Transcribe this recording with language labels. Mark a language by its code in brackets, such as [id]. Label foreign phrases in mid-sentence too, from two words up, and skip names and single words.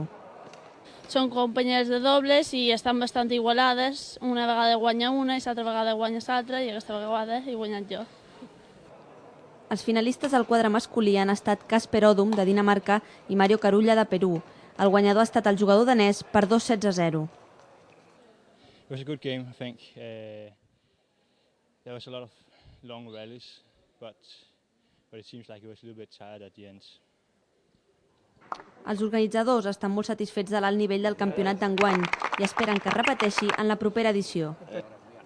[ca] Són companyeres de dobles i estan bastant igualades. Una vegada guanya una i l'altra vegada guanya l'altra i aquesta vegada he guanyat jo. Els finalistes del quadre masculí han estat Casper Odum, de Dinamarca, i Mario Carulla, de Perú. El guanyador ha estat el jugador danès per 2-0. [en] It was a good game, I think. There was a lot of long rallies, but it seems like it was a little bit tired at the end. [ca] Els organitzadors estan molt satisfets de l'alt nivell del campionat d'enguany i esperen que es repeteixi en la propera edició.